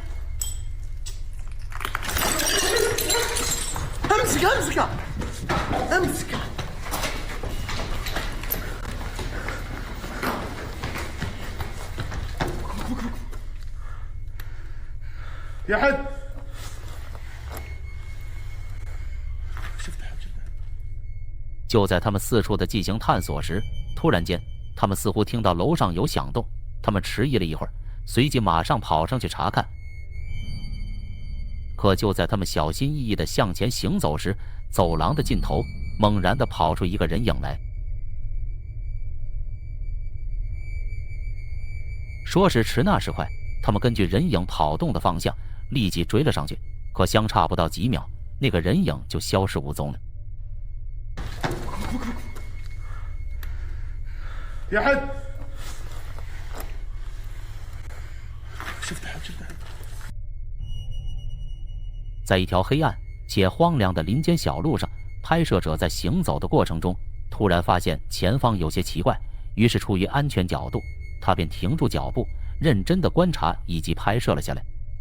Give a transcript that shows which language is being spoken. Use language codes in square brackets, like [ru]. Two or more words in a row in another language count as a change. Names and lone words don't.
[ar] امسكها امسكها امسكها. في احد؟ [zh] 就在他们四处的进行探索时，突然间，他们似乎听到楼上有响动。他们迟疑了一会儿，随即马上跑上去查看。可就在他们小心翼翼地向前行走时，走廊的尽头猛然地跑出一个人影来。说时迟，那时快，他们根据人影跑动的方向，立即追了上去。可相差不到几秒，那个人影就消失无踪了。 [ar] في احد؟ شفتها شفتها. [zh] 在一条黑暗且荒凉的林间小路上，拍摄者在行走的过程中，突然发现前方有些奇怪，于是出于安全角度，他便停住脚步，认真地观察以及拍摄了下来。